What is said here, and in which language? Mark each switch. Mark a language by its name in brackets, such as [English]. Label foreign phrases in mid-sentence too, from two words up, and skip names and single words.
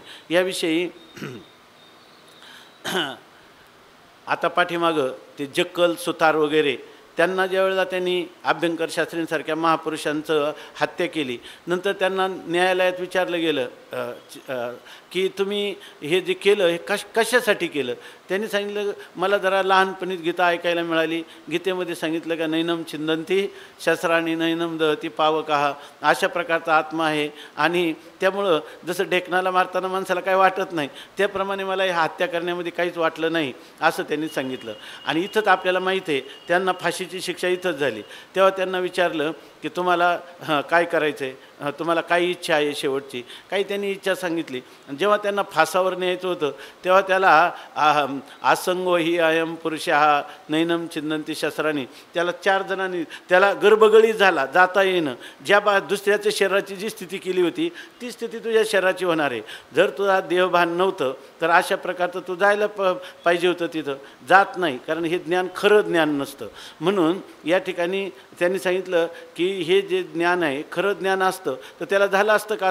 [Marathi] याविषयी आता पाठीमागं ते जक्कल सुतार वगैरे त्यांना ज्यावेळेला त्यांनी अभ्यंकर शास्त्रींसारख्या महापुरुषांचं हत्या केली, नंतर त्यांना न्यायालयात विचारलं गेलं की तुम्ही हे जे केलं हे कशासाठी केलं? त्यांनी सांगितलं मला जरा लहानपणीच गीता ऐकायला मिळाली, गीतेमध्ये सांगितलं का [Sanskrit] नैनम छिंदंती शस्त्राणी नैनम दहती पावकहा, [Marathi] अशा प्रकारचा आत्मा आहे, आणि त्यामुळं जसं डेकनाला मारताना माणसाला काय वाटत नाही त्याप्रमाणे मला ह्या हत्या करण्यामध्ये काहीच वाटलं नाही असं त्यांनी सांगितलं. आणि इथंच आपल्याला माहीत आहे त्यांना फाशीची शिक्षा इथंच झाली. तेव्हा त्यांना विचारलं की तुम्हाला काय करायचं आहे, तुम्हाला काय इच्छा आहे शेवटची? काही त्यांनी इच्छा सांगितली. जेव्हा त्यांना फासावर न्यायचं होतं तेव्हा त्याला [Sanskrit] आसंगो ही अयम पुरुषः नैनम छिंदंती शस्त्रानी, [Marathi] त्याला 4 जणांनी त्याला गर्भगळी झाला, जाता येणं. ज्या दुसऱ्याच्या शरीराची जी स्थिती केली होती ती स्थिती तुझ्या शरीराची होणार आहे. जर तुझा देहभान नव्हतं तर अशा प्रकारचं तू जायला पाहिजे होतं, तिथं जात नाही, कारण हे ज्ञान खरं ज्ञान नसतं. म्हणून या ठिकाणी त्यांनी सांगितलं की हे जे ज्ञान आहे खरं ज्ञान असतं तर त्याला झालं असतं का?